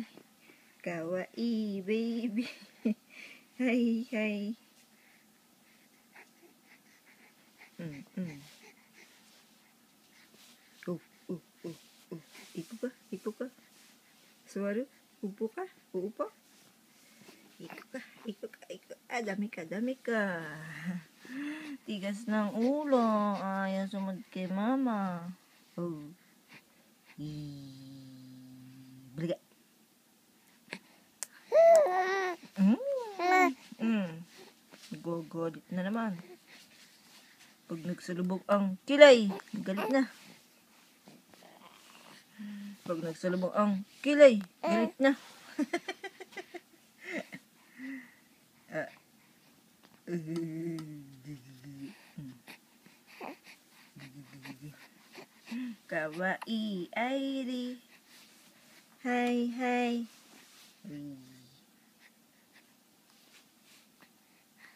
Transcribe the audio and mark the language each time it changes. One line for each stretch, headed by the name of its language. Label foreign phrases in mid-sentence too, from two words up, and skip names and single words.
Japanese: かわいいベイビー。はい。行くか？座る？upoか？uupo？行くか。
Filipino: Ah, dami ka. Tigas ng ulo. Ayaw sumunod kay mama. Oh. Bliga. Gogolit na naman. Pag nagsalubog ang kilay, galit na. Pag nagsalubog ang kilay, galit na. Kawaii Airi. Hi.